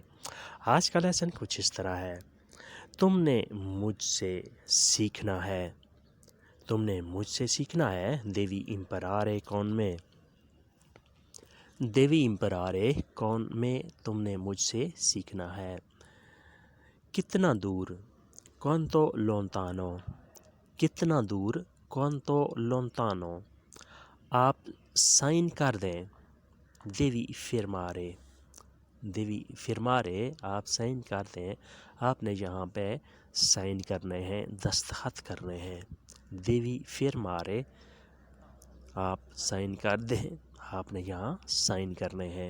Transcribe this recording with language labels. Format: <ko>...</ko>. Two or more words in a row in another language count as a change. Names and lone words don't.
<ur>آج کا لیسن کچھ اس طرح ہے: تم نے مجھ سے سیکھنا ہے، تم نے مجھ سے سیکھنا ہے،</ur> <it>devi imparare con me, devi imparare con me</it> <ur>تم نے مجھ سے سیکھنا ہے۔ کتنا دور</ur> <it>quanto lontano،</it> <ur>کتنا دور</ur> <it>quanto lontano،</it> <ur>آپ سائن کر دیں،</ur> <it>devi firmare, devi firmare</it> <ur>آپ سائن کر دیں، آپ نے یہاں پہ سائن کرنے ہیں، دستخط کرنے ہیں،</ur> <it>devi firmare</it> <ur>آپ سائن کر دیں، آپ نے یہاں سائن کرنے ہیں۔</ur>